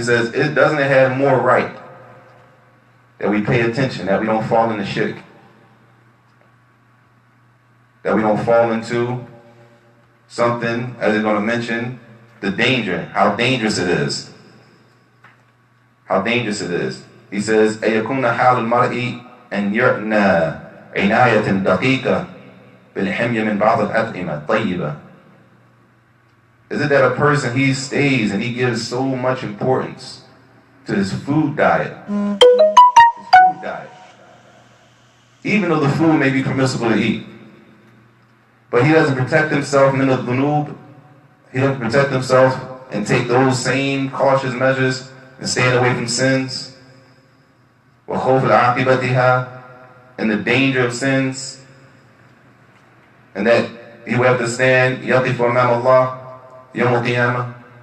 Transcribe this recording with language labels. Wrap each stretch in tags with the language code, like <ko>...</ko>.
<en>He says, it doesn't have more right that we pay attention, that we don't fall into shirk, that we don't fall into something, as he's going to mention, the danger, how dangerous it is. How dangerous it is. He says,</en> <ar>أَيَكُونَ حَالُ الْمَرْءِ أَنْ يُعْنَى عِنَايَةٍ دَقِيقَةٍ بِالْحِمْيَ مِنْ بَعْضِ الْأَطْعِمَةِ طَيِّبَةٍ.</ar> <en>Is it that a person, he stays and he gives so much importance to his food diet, even though the food may be permissible to eat, but he doesn't protect himself</en> <ar>min al-dhunub,</ar> <en>he doesn't protect himself and take those same cautious measures and staying away from sins,</en> <ar>وَخَوْفِ الْعَاقِبَتِهَا,</ar> <en>and the danger of sins, and that he will have to stand</en> <ar>يَقِفُ أَمَامَ اللَّهِ يَوْمَ الْقِيَامَةِ.</ar>